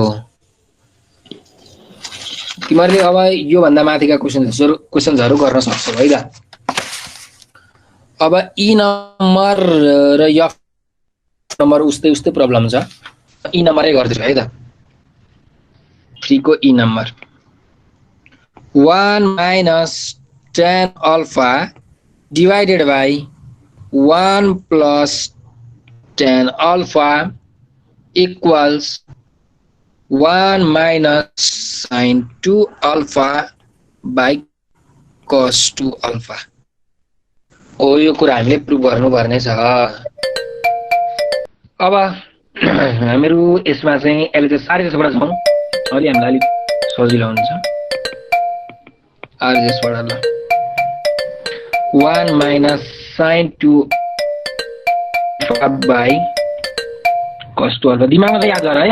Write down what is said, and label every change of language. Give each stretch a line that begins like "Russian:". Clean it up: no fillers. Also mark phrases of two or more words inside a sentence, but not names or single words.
Nepali: तिमीहरूले अब यो भन्दा माथिका क्वेशन्सहरु गर्न सक्छौ है त। अब ई नम्बर र एफ नम्बर उस्तै प्रब्लम छ। ई नम्बरै गर्दिछु है त। 3 को ई नम्बर
English: 1 minus tan alpha divided by 1 plus tan alpha equals 1 minus sin 2 alpha by cos 2 alpha.
Nepali: ओ यो कुरा हामीले प्रुफ गर्नुपर्ने छ। अब हामीहरू यसमा चाहिँ एलएचएस आरएचएसबाट छौँ। अलि हामीलाई अलिक सजिलो हुन्छ आरएचएसबाट। ल
English: 1 minus sin 2 by cos 2 alpha
Nepali: दिमागमा चाहिँ याद गर है।